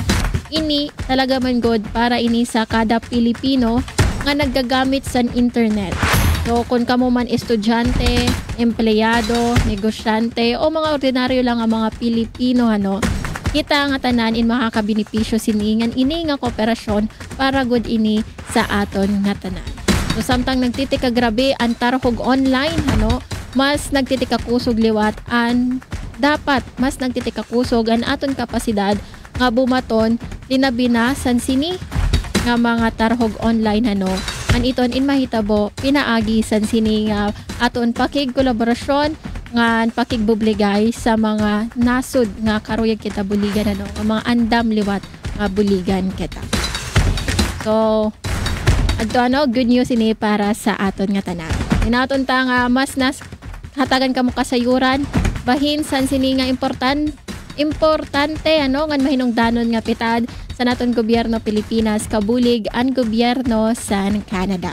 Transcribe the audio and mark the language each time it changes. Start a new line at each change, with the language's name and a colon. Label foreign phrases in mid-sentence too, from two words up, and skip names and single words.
Waray: Ini talaga man good para ini sa kada Pilipino nga naggagamit sa internet. So, kung kamo man estudyante, empleyado, negosyante, o mga ordinaryo lang ang mga Pilipino, kita nga tanan in makakabenepisyo siningan ini nga kooperasyon para good ini sa aton nga tanan. So, samtang nagtitika grabe ang tarhog online, mas nagtitika kusog liwat dapat mas nagtitika kusog ang aton kapasidad nga bumaton linabinasan sini nga mga tarhog online an iton in mahitabo pinaagi san sini nga aton pakig kolaborasyon nga pakigbubligay sa mga nasod nga karuyag kita buligan mga andam liwat nga buligan kita. So adto
English: good news
Waray: ini para sa aton nga tanan. Inaton ta nga mas hatagan kamo kasayuran bahin san sini nga importante ngan mahinungdanon nga pitad sa naton gobyerno Pilipinas kabulig ang gobyerno sa Canada.